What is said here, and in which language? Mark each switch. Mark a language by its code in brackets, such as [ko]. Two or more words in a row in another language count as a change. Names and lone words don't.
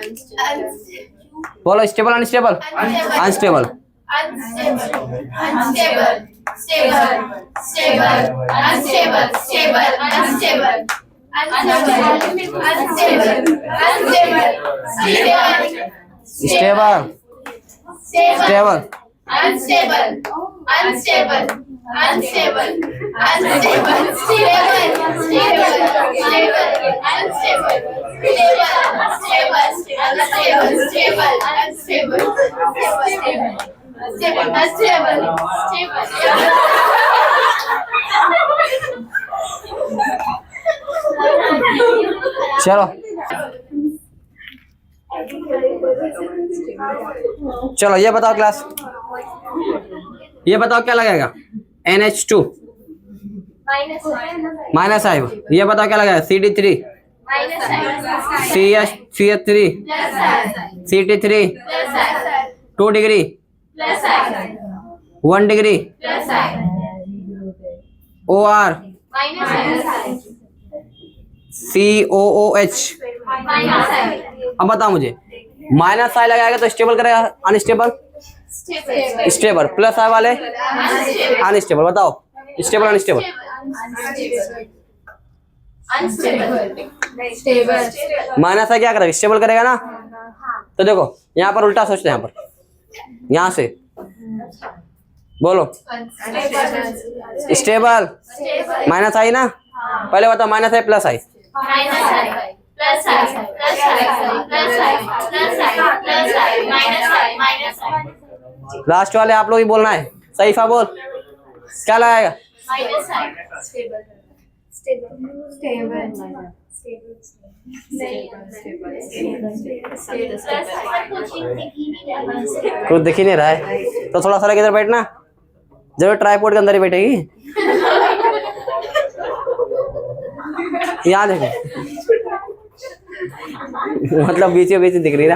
[en] बोलो stable unstable? unstable. stable stable unstable, unstable, unstable, unstable, stable, stable, unstable, stable, stable, unstable, unstable, [hi] चलो चलो ये बताओ क्लास, ये बताओ क्या लगेगा? NH2 [en] minus I. [hi] ये बताओ क्या लगेगा? CD3 [en] minus sign, CH3 plus sign, CT3 plus sign, 2 degree plus sign, 1 degree plus sign, OR minus sign, COOH। minus sign, [hi] अब बताओ मुझे, [en] minus I [hi] लगाएगा तो स्टेबल करेगा अनस्टेबल, [en] stable, stable, plus I वाले unstable, अनस्टेबल। बताओ stable unstable. unstable, stable, minus I [hi] क्या करेगा, स्टेबल करेगा ना। तो देखो यहाँ पर उल्टा सोचते हैं, यहाँ पर यहाँ से बोलो [en] stable minus I [hi] ना। पहले बताओ [en] minus I plus I. minus sign, plus sign, plus sign, plus sign, plus sign, plus sign, minus sign, minus sign, [hi] लास्ट वाले आप लोग ही बोलना है। सहीफा बोल क्या लगाएगा। [en] minus sign, stable, [hi] कुछ दिख ही नहीं रहा है तो थोड़ा सा इधर बैठना, जरूर ट्राईपोर्ट के अंदर ही बैठेगी। याद है मतलब बीच बीच दिख रही ना।